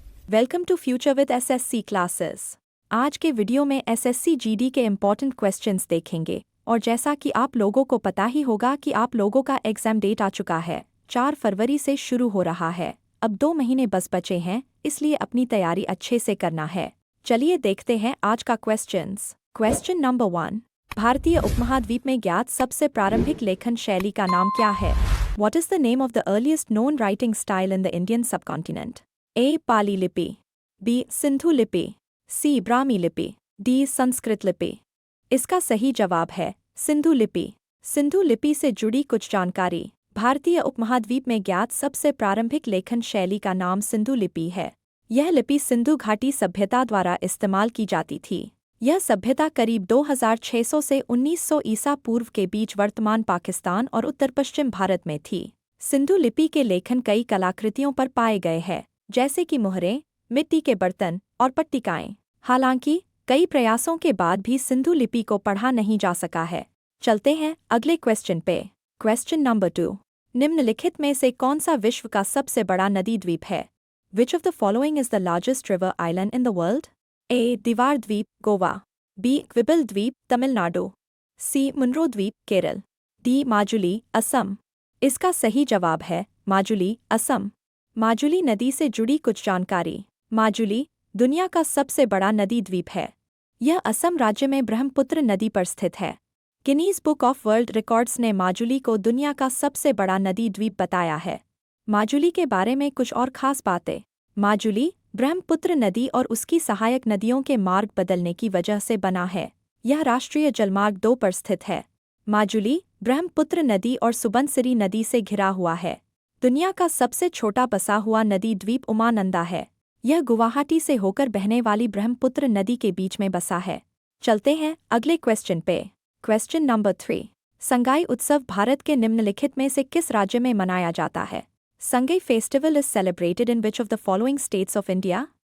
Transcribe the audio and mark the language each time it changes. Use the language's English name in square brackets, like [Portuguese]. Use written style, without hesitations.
[Hindi] Welcome to future with SSC classes. आज के video में एसएससी जीडी के इम्पॉर्टेंट क्वेश्चंस देखेंगे और जैसा कि आप लोगों को पता ही होगा कि आप लोगों का एग्जाम डेट आ चुका है। 4 फरवरी से शुरू हो रहा है। अब 2 महीने बस बचे हैं, इसलिए अपनी तैयारी अच्छे से करना है। चलिए देखते हैं आज का क्वेश्चंस। Question number 1। भारतीय उपमहाद्वीप में ज्ञात सबसे प्रारंभिक लेखन शैली का नाम क्या है? [English] What is the name of the earliest known writing style in the Indian subcontinent? [Hindi] A. पाली लिपि, B. सिंधु लिपि, C. ब्राह्मी लिपि, D. संस्कृत लिपि। इसका सही जवाब है सिंधु लिपि। सिंधु लिपि से जुड़ी कुछ जानकारी। भारतीय उपमहाद्वीप में ज्ञात सबसे प्रारंभिक लेखन शैली का नाम सिंधु लिपि है। यह लिपि सिंधु घाटी सभ्यता द्वारा इस्तेमाल की जाती थी। यह सभ्यता करीब 2600 से 1900 ईसा पूर्व के बीच वर्तमान पाकिस्तान और उत्तर पश्चिम भारत में थी। सिंधु लिपि के लेखन कई कलाकृतियों पर पाए गए हैं, जैसे कि मोहरें, मिट्टी के बर्तन और पट्टिकाएं। हालांकि कई प्रयासों के बाद भी सिंधु लिपि को पढ़ा नहीं जा सका है। चलते हैं अगले क्वेश्चन पे। Question number 2। निम्नलिखित में से कौन सा विश्व का सबसे बड़ा नदी द्वीप है? [English] Which of the following is the largest river island in the world? [Hindi] A. दीवार द्वीप, गोवा, B. क्विबल द्वीप, तमिलनाडु, C. मुनरो द्वीप, केरल, D. माजुली, असम। इसका सही जवाब है माजुली, असम। माजुली नदी से जुड़ी कुछ जानकारी। माजुली दुनिया का सबसे बड़ा नदी द्वीप है। यह असम राज्य में ब्रह्मपुत्र नदी पर स्थित है। Guinness book of world records ने माजुली को दुनिया का सबसे बड़ा नदी द्वीप बताया है। माजुली के बारे में कुछ और खास बातें। माजुली ब्रह्मपुत्र नदी और उसकी सहायक नदियों के मार्ग बदलने की वजह से बना है। यह राष्ट्रीय जलमार्ग 2 पर स्थित है। माजुली ब्रह्मपुत्र नदी और सुबनसिरी नदी से घिरा हुआ है। दुनिया का सबसे छोटा बसा हुआ नदी द्वीप उमानंदा है। यह गुवाहाटी से होकर बहने वाली ब्रह्मपुत्र नदी के बीच में बसा है। चलते हैं अगले क्वेश्चन पे। Question number 3। संगाई उत्सव भारत के निम्नलिखित में से किस राज्य में मनाया जाता है? [English] Sangai festival is celebrated in which of the following states of India?